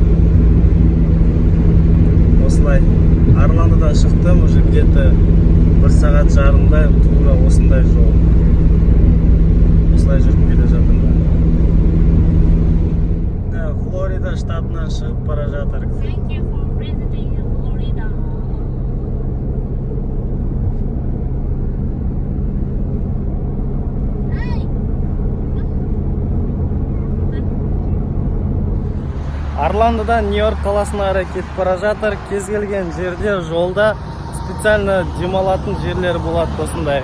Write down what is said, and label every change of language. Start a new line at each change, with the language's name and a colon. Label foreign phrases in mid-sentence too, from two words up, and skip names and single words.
Kazakh: Осылай Орландодан шықтым,
Russian: уже где-то
Kazakh: 1 сағат жарымдай тура осындай жол. Осылай жүріп келе жатырмын. Флорида штатынан шығып бара жатыр.
English: Thank you for visiting Florida.
Kazakh: Орландодан Нью-Йорк қаласына қарай кетіп бара жатыр. Кез келген жерде жолда специально демалатын жерлер болады осындай.